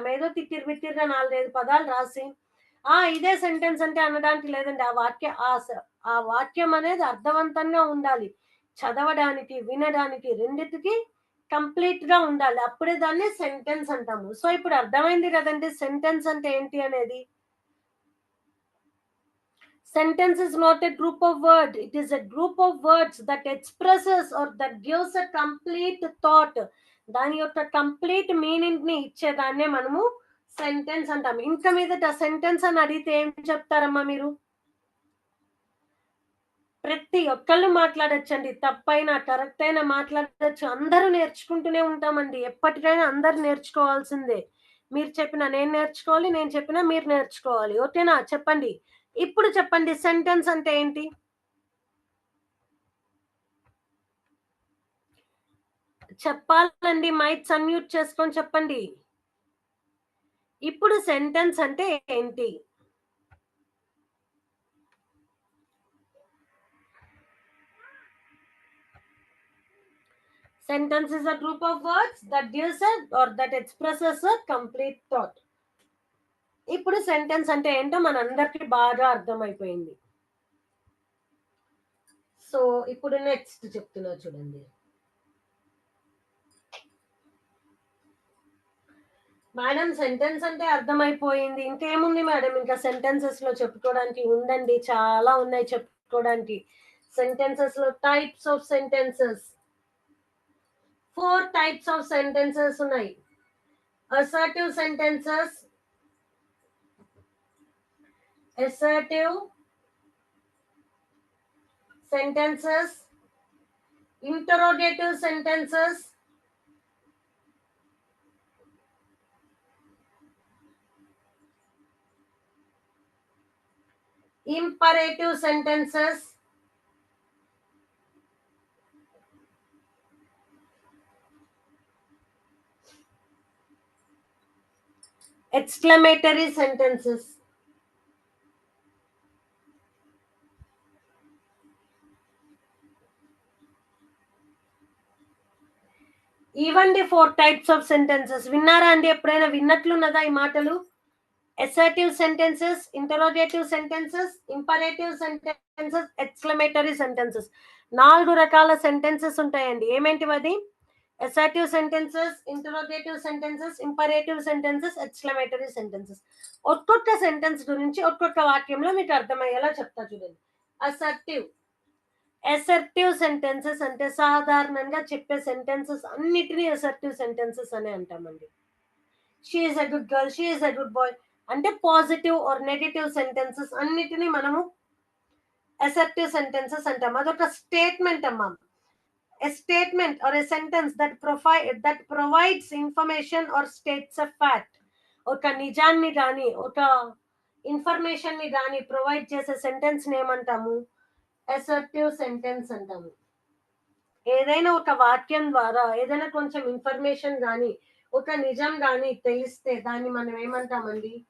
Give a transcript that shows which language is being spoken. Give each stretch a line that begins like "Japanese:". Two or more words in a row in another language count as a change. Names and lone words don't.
Telugu: ఏదో తిట్టిరి బిట్టిరిగా 4, 5 పదాలు రాసి ఇదే సెంటెన్స్ అంటే అనడానికి లేదండి. ఆ వాక్యం అనేది అర్థవంతంగా ఉండాలి. చదవడానికి, వినడానికి రెండిటికి కంప్లీట్ గా ఉండాలి. అప్పుడే దాన్ని సెంటెన్స్ అంటాము. సో ఇప్పుడు అర్థమైంది కదండి సెంటెన్స్ అంటే ఏంటి అనేది.
English: Sentence is not a group of words. It is a group of words that expresses or that gives a complete thought.
Telugu: దాని యొక్క
English: complete meaning
Telugu: ని ఇచ్చేదాన్నే మనము సెంటెన్స్ అంటాం. ఇంకా మీదట సెంటెన్స్ అని అడిగితే ఏం చెప్తారమ్మా మీరు? ప్రతి ఒక్కళ్ళు మాట్లాడొచ్చండి. తప్పైనా కరెక్ట్ అయినా మాట్లాడచ్చు. అందరూ నేర్చుకుంటూనే ఉంటామండి. ఎప్పటికైనా అందరు నేర్చుకోవాల్సిందే. మీరు చెప్పినా నేను నేర్చుకోవాలి, నేను చెప్పినా మీరు నేర్చుకోవాలి. ఓకేనా? చెప్పండి. ఇప్పుడు చెప్పండి సెంటెన్స్ అంటే ఏంటి? చెప్పాలండి,
English: mics unmute
Telugu: చేసుకొని చెప్పండి. ఇప్పుడు సెంటెన్స్ అంటే ఏంటి?
English: Sentence is a group of words that gives a or that expresses a complete thought.
Telugu: ఇప్పుడు సెంటెన్స్ అంటే ఏంటో మనందరికీ బాగా అర్థమైపోయింది. సో ఇప్పుడు నెక్స్ట్ చెప్తున్నా చూడండి. మేడం సెంటెన్స్ అంటే అర్థమైపోయింది, ఇంకేముంది మేడం ఇంకా సెంటెన్సెస్ లో చెప్పుకోవడానికి? ఉందండి, చాలా ఉన్నాయి చెప్పుకోవడానికి. సెంటెన్సెస్ లో
English: types of sentences,
Telugu: 4
English: types of sentences
Telugu: ఉన్నాయి.
English: assertive sentences, assertive sentences, interrogative sentences, imperative sentences, exclamatory sentences.
Telugu: ఇవండి 4
English: types of sentences.
Telugu: విన్నారా అండి? ఎప్పుడైనా విన్నట్లున్నదా ఈ మాటలు?
English: assertive sentences, interrogative sentences, imperative sentences, exclamatory sentences.
Telugu: 4 రకాల సెంటెన్సెస్ ఉంటాయండి. ఏమేంటివది?
English: assertive sentences, interrogative sentences, imperative sentences, exclamatory sentences.
Telugu: ఒక్కొక్క సెంటెన్స్ గురించి ఒక్కొక్క వాక్యంలో మీకు అర్థమయ్యేలా చెప్తా చూడండి.
English: assertive sentences
Telugu: అంటే సాధారణంగా చెప్పే సెంటెన్సెస్ అన్నిటినీ
English: assertive sentences
Telugu: అనే అంటామండి.
English: she is a good girl, she is a good boy అంటే positive or negative sentences
Telugu: అన్నిటినీ మనము
English: assertive sentences అంటాం.
Telugu: అదొక స్టేట్మెంట్ అమ్మా.
English: A statement or a sentence that provides information or states a fact.
Telugu: ఒక నిజాన్ని కానీ ఒక ఇన్ఫర్మేషన్ ని కానీ ప్రొవైడ్ చేసే సెంటెన్స్ ఏమంటాము?
English: assertive sentence అంటాము.
Telugu: ఏదైనా ఒక వాక్యం ద్వారా ఏదైనా కొంచెం ఇన్ఫర్మేషన్ కానీ ఒక నిజం కానీ తెలిస్తే దాన్ని మనం ఏమంటామండి?